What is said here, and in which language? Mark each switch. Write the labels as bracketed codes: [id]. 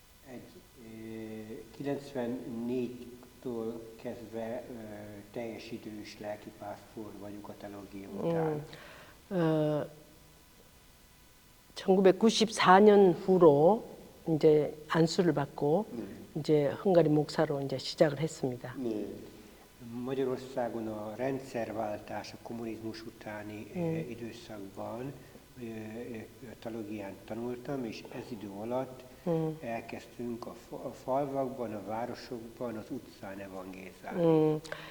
[hu] Egy 94-től kezdve teljes idős lelkipásztor vagyok a teológia után. [ko] 1994년 후로 이제 안수를 받고 이제 헝가리 목사로 이제 시작을 했습니다. 네. [hu] Magyarországon a rendszerváltás a kommunizmus utáni időszakban teológián tanultam, és ez idő alatt elkezdtünk a falvakban, a városokban, az utcán evangélizálni.